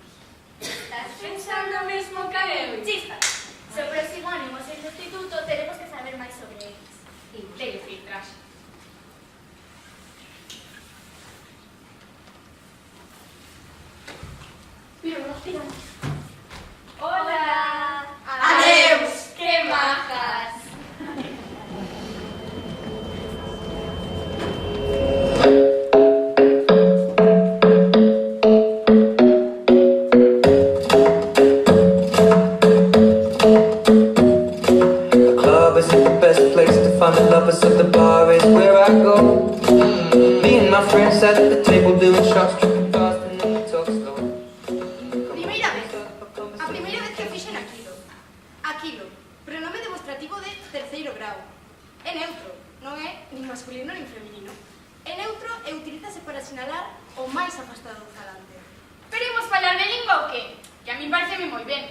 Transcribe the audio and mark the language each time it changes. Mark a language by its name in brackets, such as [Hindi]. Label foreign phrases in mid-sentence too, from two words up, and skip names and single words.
[Galician] Estás pensando mesmo que eu? Chispa, se o próximo ano imos ao instituto, teremos que saber máis sobre eles. Leire filtraxe. Piramos, piramos. Hola. Adeus, que majas. [English] The club isn't the best place to find the lovers, so the bar is where I go. Me and my friends at the table doing shots, tripping fast and then we talk slow. [Galician] Primeira vez. A primeira vez que fixen aquilo. Aquilo. Pronome demostrativo de terceiro grau. É neutro. Non é nin masculino nin feminino. É neutro e utilízase para sinalar o máis afastado do falante. Pero imos falar de lingua ou que? Que a min pareceme moi ben.